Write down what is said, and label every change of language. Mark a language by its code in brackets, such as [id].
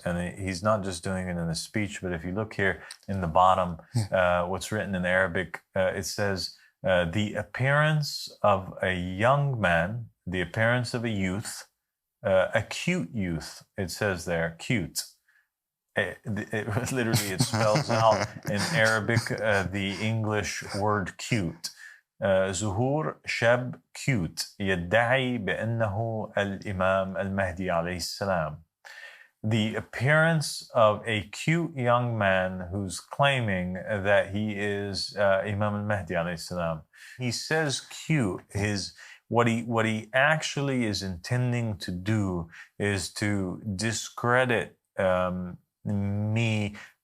[en] And he's not just doing it in a speech, but if you look here in the bottom, what's written in Arabic, it says, the appearance of a young man, the appearance of a youth, a cute youth, it says there, cute. Literally, it spells out in Arabic the English word cute. [ar] ظهور شاب cute يدعي بأنه الإمام المهدي عليه السلام. [en] The appearance of a cute young man who's claiming that he is Imam al-Mahdi alayhi salam. He says cute. What he actually is intending to do is to discredit me.